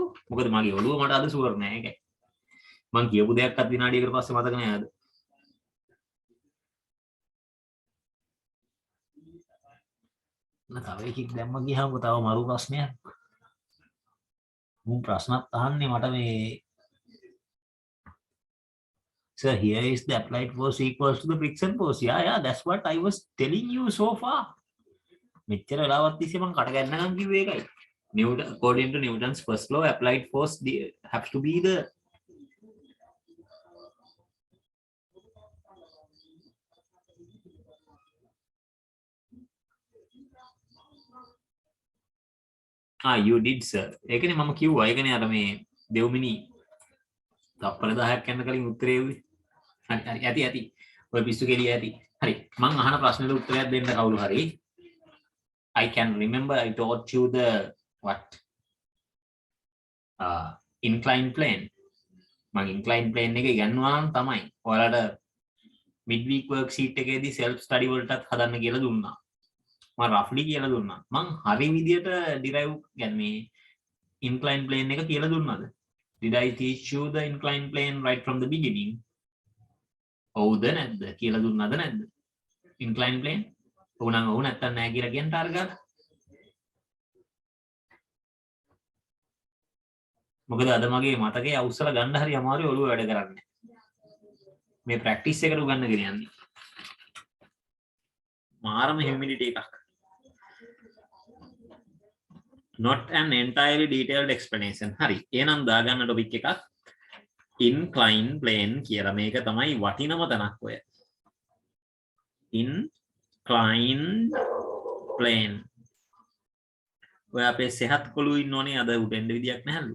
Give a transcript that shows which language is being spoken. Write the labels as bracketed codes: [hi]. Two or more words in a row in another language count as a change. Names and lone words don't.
[si] මොකද මගේ ඔළුව මට අද ෂුවර් නෑ ඒකයි. මං කියපු දෙයක්වත් විනාඩියකට පස්සේ මතක නෑ අද. තව එකක් දැම්ම ගියාම තව මරු ප්‍රශ්නයක්. [en] මුන් ප්‍රශ්නත් අහන්නේ මට මේ So here is the applied force equals to the friction force. Yeah, that's what I was telling you so far. [si] මෙච්චර වෙලාවක් තිස්සේ මම කට ගන්නකම් කිව්වේ ඒකයි. [en] Newton, according to Newton's first law, applied force has to be the you did sir. [si] ඒකනේ මම කිව්වා. ඒකනේ අර මේ දෙව්මිනි තප්පර 10ක් යන කලින් උත්තරේ එව්වේ. හරි ඇති. ඔය පිස්සු කෙලිය ඇති. හරි. මං අහන ප්‍රශ්නෙට උත්තරයක් දෙන්න කවුරු හරි. [en] I can remember I taught you the what? Inclined plane. [si] මං [en] inclined plane [si] එක ඉගෙනුවා නම් තමයි. ඔයාලට [en] midweek worksheet [si] එකේදී [en] self study [si] වලටත් හදන්න කියලා දුන්නා. මම roughly කියලා දුන්නා. මං හරි විදියට derive කියන්නේ [en] inclined plane [si] එක කියලා දුන්නාද? [en] Did I teach you the inclined plane right from the beginning? [si] ඔව්ද නැද්ද කියලා දුන්නාද නැද්ද? [en] Inclined plane? [si] ඔව් නම් ඔව් නැත්තම් නෑ කියලා කියන ටාර්ගට්. මොකද අද මගේ මතකයේ අවුස්සලා ගන්න හරි අමාරුයි ඔළුව වැඩ කරන්නේ. මේ ප්‍රැක්ටිස් එකට උගන්නගෙන යන්නේ. මාරම humidity එකක්. [en] Not an entirely detailed explanation. [si] හරි. එහෙනම් දාගන්න ටොපික් එකක් [en] inclined plane [si] කියලා. මේක තමයි වටිනම තැනක් ඔය. [en] Inclined plane. [si] ඔය අපේ සෙහත් කොළු ඉන්නෝනේ අද උඩෙන්ද විදියක් නැහැලු.